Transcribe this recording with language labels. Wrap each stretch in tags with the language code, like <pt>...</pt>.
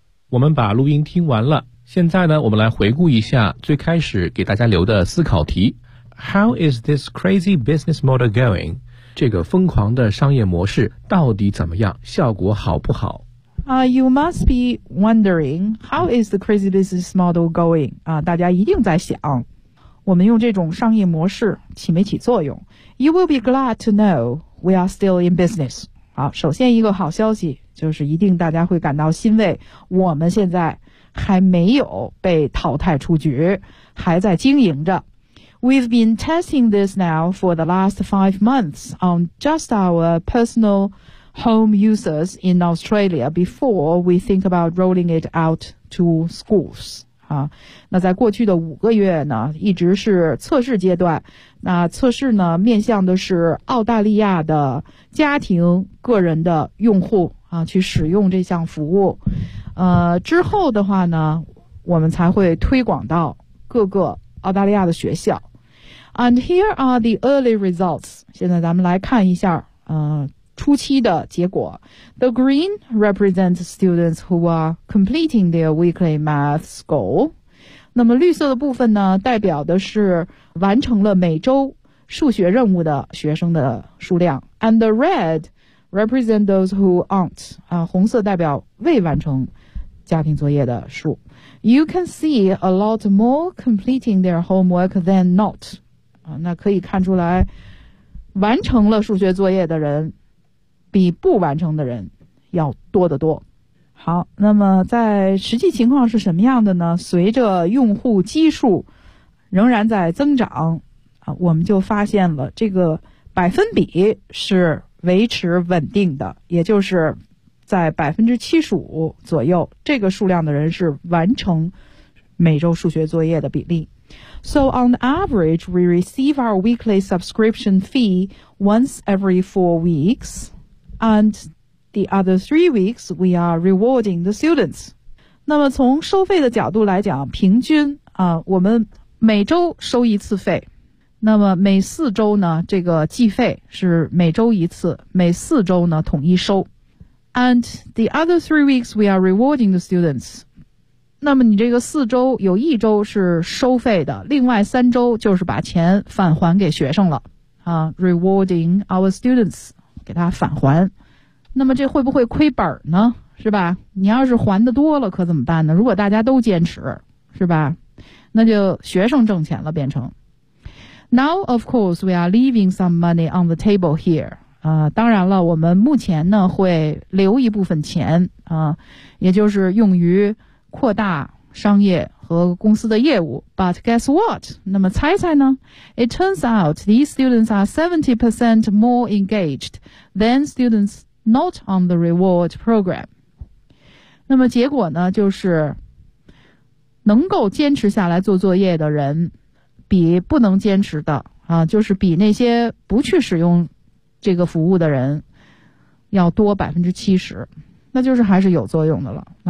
<zh>我们把录音听完了，现在呢，我们来回顾一下最开始给大家留的思考题。</zh> <en>How is this crazy business model going?</en> <zh>这个疯狂的商业模式到底怎么样？效果好不好？</zh> <en>You must be wondering, how is the crazy business model going?</en> <zh>大家一定在想，我们用这种商业模式起没起作用？</zh> <en>You will be glad to know we are still in business.</en> <zh>好，首先一个好消息就是一定大家会感到欣慰，我们现在还没有被淘汰出局，还在经营着。</zh> <en>We've been testing this now for the last 5 months on just our personal home users in Australia before we think about rolling it out to schools.</en> <zh>那在过去的5个月呢，一直是测试阶段，那测试呢，面向的是澳大利亚的家庭个人的用户。去使用这项服务，之后的话呢，我们才会推广到各个澳大利亚的学校。</zh> <en>And here are the early results.</en> <zh>现在咱们来看一下，初期的结果。</zh> <en>The green represents students who are completing their weekly maths goal.</en> <zh>那么绿色的部分呢，代表的是完成了每周数学任务的学生的数量。</zh> <en>And the red represents those who aren't.</en> <zh>红色代表未完成家庭作业的数。</zh> <en>You can see a lot more completing their homework than not.</en> <zh>那可以看出来完成了数学作业的人比不完成的人要多得多。好，那么在实际情况是什么样的呢？随着用户基数仍然在增长啊，我们就发现了这个百分比是维持稳定的，也就是在75%左右，这个数量的人是完成每周数学作业的比例。</zh> <en>So on average, we receive our weekly subscription fee once every 4 weeks, and the other 3 weeks, we are rewarding the students.</en> <zh>那么从收费的角度来讲，平均啊，我们每周收一次费。那么每四周呢，这个计费是每周一次，每四周呢统一收。</zh> <en>And the other 3 weeks, we are rewarding the students.</en> <zh>那么你这个四周有一周是收费的，另外三周就是把钱返还给学生了啊 ，</zh> <en>rewarding our students，</en> <zh>给他返还。那么这会不会亏本呢？是吧？你要是还的多了，可怎么办呢？如果大家都坚持，是吧？那就学生挣钱了，变成。</zh> <en>Now of course we are leaving some money on the table here.</en> <zh>啊，当然了，我们目前呢会留一部分钱啊，也就是用于。扩大商业和公司的业务</zh> <en>But guess what?</en> <zh>那么猜猜呢</zh> <en>It turns out these students are 70% more engaged than students not on the reward program.</en> <zh>那么结果呢就是能够坚持下来做作业的人比不能坚持的啊，就是比那些不去使用这个服务的人要多 70%那就是还是有作用的了。</zh>